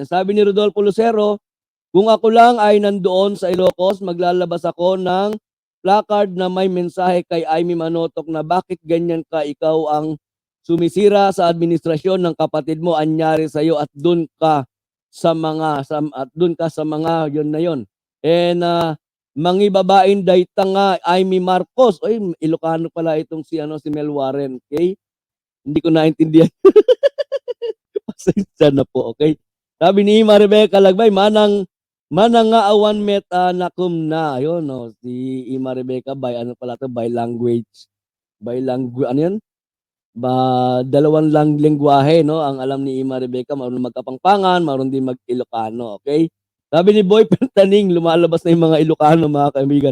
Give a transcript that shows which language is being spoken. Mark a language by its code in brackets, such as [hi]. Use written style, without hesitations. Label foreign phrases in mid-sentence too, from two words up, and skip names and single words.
[tl] Sabi ni Rodolfo Lucero, kung ako lang ay nandoon sa Ilocos, maglalabas ako ng placard na may mensahe kay Aimee Manotok na bakit ganyan ka, ikaw ang sumisira sa administrasyon ng kapatid mo, anyari sa iyo at doon ka sa mga yon na yon. [ilo] And mangi babaeng dayta nga Aimee Marcos. [tl] Oy, Ilocano pala itong si Mel Warren, okay? Hindi ko naintindihan. Pasensya na po, okay? Sabi ni Ima Rebecca Lagbay, [ilo] manang nga awan met nakum na. [tl] Ayun, no, si Ima Rebecca [en] by language. [tl] Ano yan? Dalawang lengguwahe, no, ang alam ni Ima Rebecca, marunong magkapangpangan, marunong din mag-Ilocano, okay? Sabi ni Boy Pentaning, lumalabas na yung mga Ilocano, mga kaibigan.